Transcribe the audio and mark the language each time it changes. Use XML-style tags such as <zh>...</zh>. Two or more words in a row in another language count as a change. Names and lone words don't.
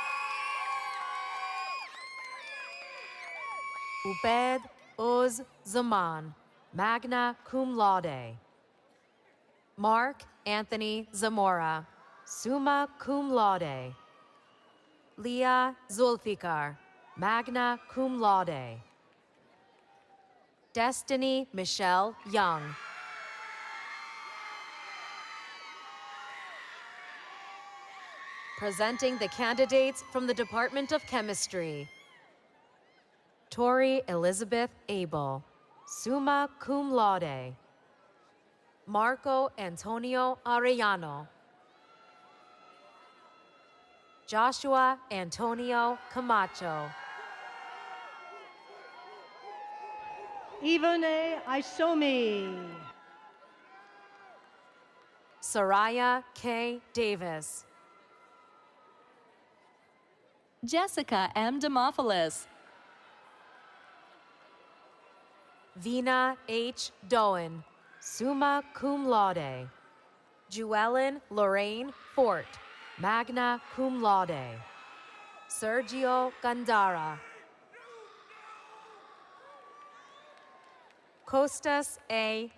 <en>Ubed Uz Zaman,</en> <la>magna cum laude.</la> <en>Mark Anthony Zamora,</en> <la>summa cum laude.</la> <en>Leah Zulfikar,</en> <la>magna cum laude.</la> <en>Destiny Michelle Young. Presenting the candidates from the Department of Chemistry. Tori Elizabeth Abel,</en> <la>summa cum laude.</la> <en>Marco Antonio Arellano. Joshua Antonio Camacho. Ivone Isomi. Soraya K. Davis. Jessica M. Demopoulos. Vina H. Doan,</en> <la>summa cum laude.</la> <en>Jewellen Lorraine Fort,</en> <la>magna cum laude.</la> <en>Sergio Gandara. Costas A.</en>